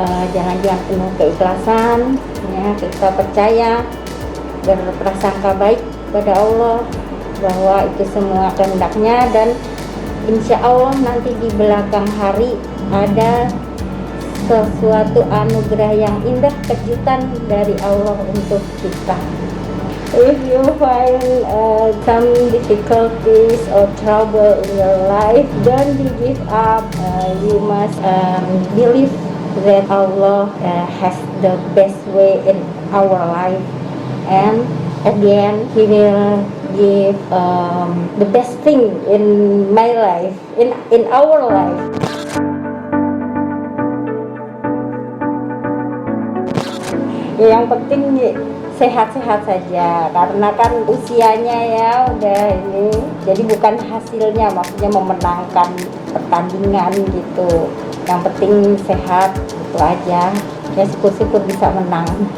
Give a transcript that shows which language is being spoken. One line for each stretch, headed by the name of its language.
Indonesian: jalan dengan penuh keikhlasan, ya, kita percaya, berprasangka baik pada Allah bahwa itu semua kehendaknya, dan insya Allah nanti di belakang hari ada sesuatu anugerah yang indah, kejutan dari Allah untuk kita.
English: If you find some difficulties or trouble in your life, don't give up. You must believe that Allah has the best way in our life, and at the end He will give the best thing in my life, in our life.
Indonesian: Ya, yang penting sehat-sehat saja, karena kan usianya ya udah ini, jadi bukan hasilnya, maksudnya memenangkan pertandingan gitu. Yang penting sehat, itu aja. Ya syukur-syukur bisa menang.